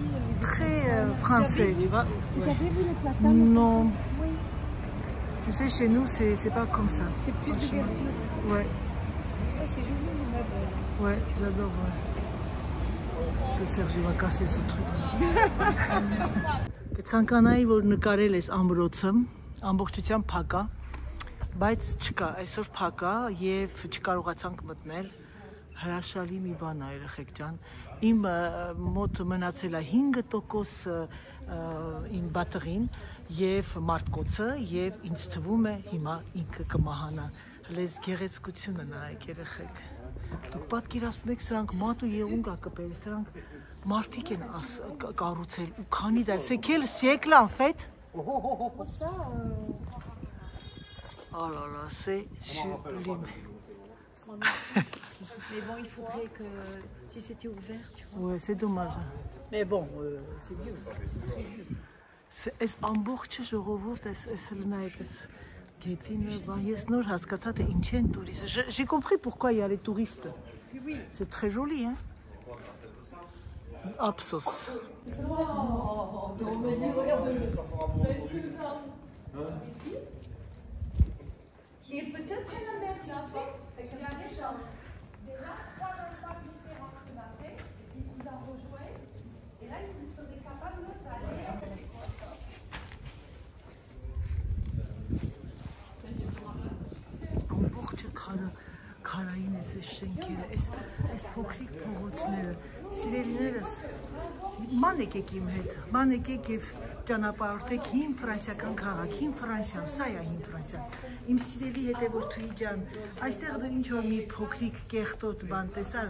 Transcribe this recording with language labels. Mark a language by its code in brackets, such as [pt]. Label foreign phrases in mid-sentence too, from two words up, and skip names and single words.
[fr] Très français, tu vois. Vous avez vu les platanes? Non. Oui. Tu sais, chez nous, c'est pas comme ça. C'est plus de verdure. Ouais. Ah, c'est joli les meubles. Ouais, j'adore. Ouais. Serge va casser ce truc. [hy] Ցանկանայի որ նկարել ես ամրոցը, ամբողջությամբ փակ է, բայց չկա, այսօր փակ է եւ չկարողացանք մտնել։ Հրաշալի մի բան է, երեխեք ջան։ Իմ մոտ մնացել է 5% իմ բատերին եւ մարտկոցը եւ ինձ թվում է հիմա ինքը կմահանա։ Հենց գեղեցկությունը նայեք, երեխեք։ Դուք պատկերացնում եք սրանք մատ ու եղունգ ա կպել, սրանք մարդիկ են կառուցել ու քանի դար, [fr] c'est quel siècle en fait? Ça, Oh là là, c'est sublime. mais bon, il faudrait que si c'était ouvert, tu vois. Ouais, c'est dommage. Mais bon, c'est vieux, c'est très vieux. [hy] Այս ամբողջը ժողովուրդ էս լնայեք էս գետինը, բա ես նոր հասկացա թե ինչ են տուրիստը։ [fr] J'ai compris pourquoi il y a les touristes. Oui. C'est très joli, hein. Absos. Oh, non, mais lui, regarde-le. Et peut-être c'est la même chose. Il y a des chances. Déjà, 3 endroits différents ce matin, il vous a rejoint. Et là, il serait capable d'aller. [hy] Ամբողջը քարային էս շենքերը, այս փոքրիկ փողոցները, սիրելիներս, ման եկեք իմ հետ, ման եկեք եւ ճանապարհորդեք հին ֆրանսիական քաղաք, հին Ֆրանսիան, սա է հին Ֆրանսիան։ Իմ սիրելի հետևորդուհի ջան, այստեղ դու ինչ որ մի փոքրիկ կեղտոտ բան տեսար,